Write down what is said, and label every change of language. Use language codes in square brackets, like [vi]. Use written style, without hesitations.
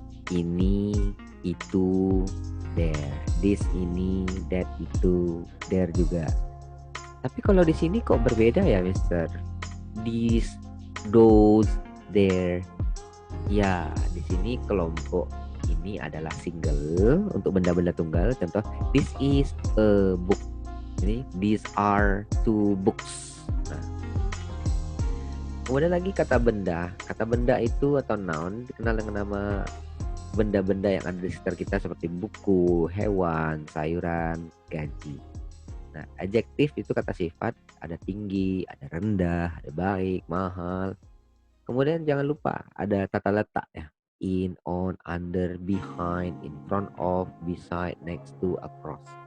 [id] Ini, itu, there. This, ini, that, itu, there juga. Tapi kalau di sini kok berbeda ya, Mister? [en] This, those, there. [id] Ya, di sini kelompok ini adalah single untuk benda-benda tunggal. [en] Contoh, this is a book. Jadi, these are two books. [id] Nah, kemudian lagi kata benda. Kata benda itu atau noun dikenal dengan nama benda-benda yang ada di sekitar kita, seperti buku, hewan, sayuran, gaji. Nah, adjektif itu kata sifat, ada tinggi, ada rendah, ada baik, mahal. Kemudian jangan lupa ada tata letak ya. [en] In, on, under, behind, in front of, beside, next to, across.